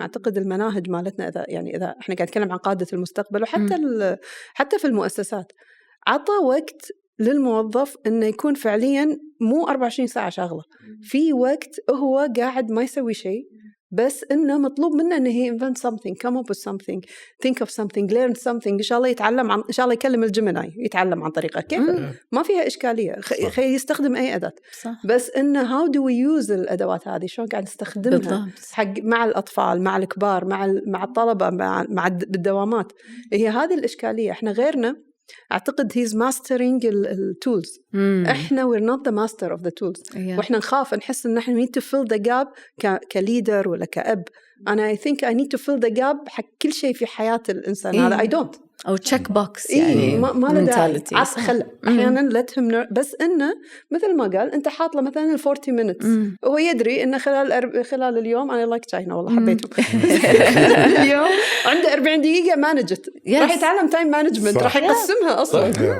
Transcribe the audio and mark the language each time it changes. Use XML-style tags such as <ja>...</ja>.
<ar>أعتقد المناهج مالتنا إذا إحنا قاعد نتكلم عن قادة المستقبل وحتى حتى في المؤسسات عطى وقت للموظف إنه يكون فعلياً مو 24 ساعة شغلة، في وقت هو قاعد ما يسوي شيء بس إنه مطلوب منه إنه</ar> <en>he invent something, come up with something, think of something, learn something.</en> <ar>إن شاء الله يتعلم إن شاء الله يكلم الجيميناي يتعلم عن طريقة كيف ما فيها إشكالية. يستخدم أي أداة بس إنه</ar> <en>how do we use</en> <ar>الأدوات هذه، شلون قاعد نستخدمها حق مع الأطفال مع الكبار مع الطلبة مع بالدوامات. هي هذه الإشكالية. إحنا غيرنا أعتقد</ar> <en>he's mastering tools.</en> <ar>إحنا</ar> <en>we're not the master of the tools.</en> <ar>وإحنا نخاف نحس إن إحنا</ar> <en>need to fill the gap</en> <ar>كليدر ولا كأب. أنا</ar> <en>I think I need to fill the gap</en> <ar>حق كل شيء في حياة الإنسان. هذا</ar> <en>I don't.</en> <ar>أو</ar> <en>check box</en> <ar>يعني ما له داعي. أحياناً</ar> <en>let him</en> <ar>بس إنه مثل ما قال أنت حاط له مثلاً</ar> <en>40 minutes</en> <ar>هو يدري إنه خلال اليوم أنا</ar> <en>like China</en> <ar>والله حبيتهم اليوم عنده 40 دقيقة مانجت راح يتعلم time management راح يقسمها أصلاً.</ar>